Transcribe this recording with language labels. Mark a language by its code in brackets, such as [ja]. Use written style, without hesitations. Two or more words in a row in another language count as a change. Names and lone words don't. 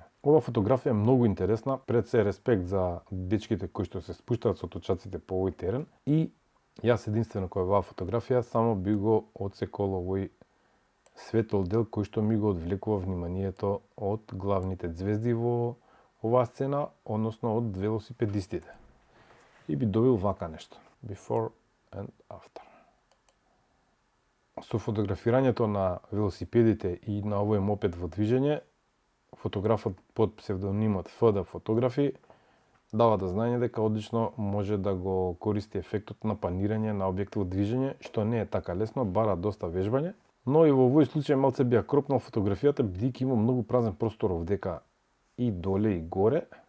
[mk] Ова фотографија е многу интересна, пред се респект за дечките кои што се спуштаат со точаците по овој терен и јас единствено кој оваа фотографија само би го одсекол овој светол дел кој што ми го одвлекува вниманието од главните ѕвезди во оваа сцена, односно од велосипедистите. И би добил вака нешто. [en] Before and after. [mk] Со фотографирањето на велосипедите и на овој мопед во движење, фотографот под псевдонимот FD Фотографи дава да знаење дека одлично може да го користи ефектот на панирање на објекти во движење, што не е така лесно, бара доста вежбање, но и во овој случај малце би ја кропнал фотографијата, бидејќи има многу празен простор овдека и доле и горе.